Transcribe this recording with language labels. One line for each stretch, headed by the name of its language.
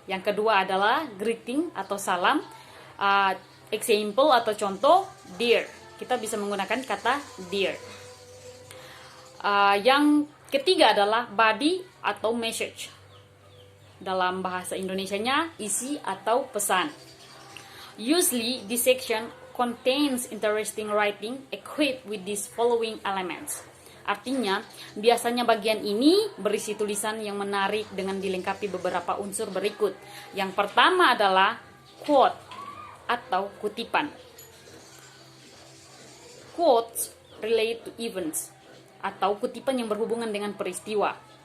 Indonesian: Yang kedua adalah greeting atau salam. Example atau contoh, dear. Kita bisa menggunakan kata dear. Yang ketiga adalah body atau message. Dalam bahasa Indonesianya, isi atau pesan.
English: Usually, this section contains interesting writing equipped with these following elements.
Indonesian: Artinya, biasanya bagian ini berisi tulisan yang menarik dengan dilengkapi beberapa unsur berikut. Yang pertama adalah quote atau kutipan.
English: Quotes relate to events
Indonesian: atau kutipan yang berhubungan dengan peristiwa.